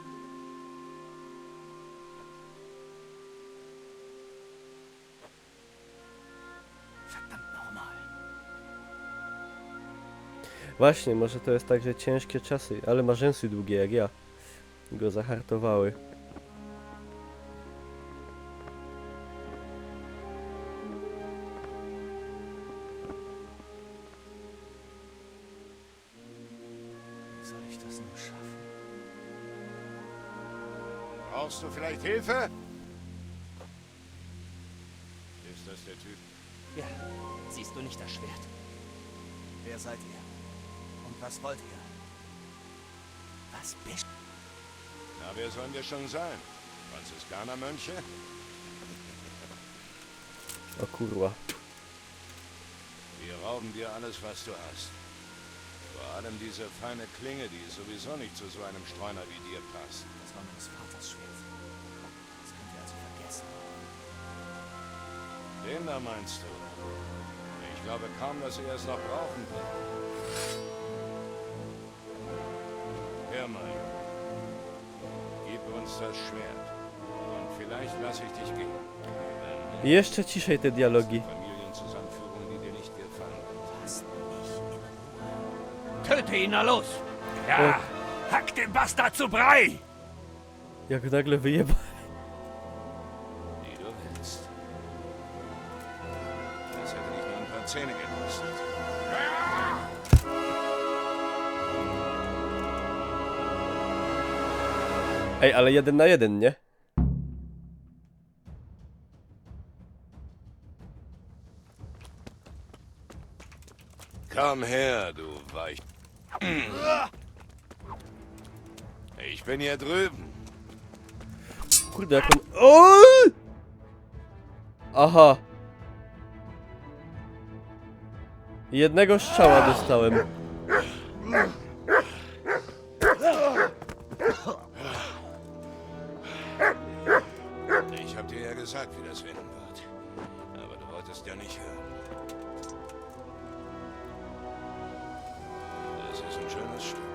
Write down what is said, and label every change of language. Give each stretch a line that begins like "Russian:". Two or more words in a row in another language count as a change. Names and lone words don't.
Polish: Właśnie, może to jest tak, że ciężkie czasy, ale ma rzęsy długie jak ja. Go zahartowały.
German: Wie soll ich das nur schaffen? Brauchst du vielleicht Hilfe? Ist das der Typ? Ja, siehst du nicht das Schwert? Wer seid ihr? Und was wollt ihr? Was bist Na, wer sollen wir schon sein? Franziskanermönche?
Polish: O kurwa.
German: Wir rauben dir alles, was du hast. Vor allem diese feine Klinge, die sowieso nicht zu so einem Streuner wie dir passt. Das war meines Vaters Schwert. Das könnt ihr also vergessen. Den da meinst du? Ich glaube kaum, dass er es noch brauchen wird. Hör mal. Gib uns das Schwert. Und vielleicht lasse ich dich gehen.
Polish: Jeszcze ciszej te dialogi.
German: Familienzusammenführung, die dir nicht gefallen. Lasst mich in Ruhe. Töte ihn, na los! Ja, hack den Bastard zu Brei!
Polish: Jak nagle wyjeba.
German: Wie du willst. Das hätte nicht nur ein paar Zähne gekostet.
Polish: Ej, ale 1 na 1, nie?
German: Komm her, du Weich... Ich bin hier drüben.
Polish: Kurde, jak on... O! Aha. Jednego strzała dostałem.
German: Ich hab dir ja gesagt, wie das enden wird. Aber du wolltest ja nicht hören. Das ist ein schönes Stück.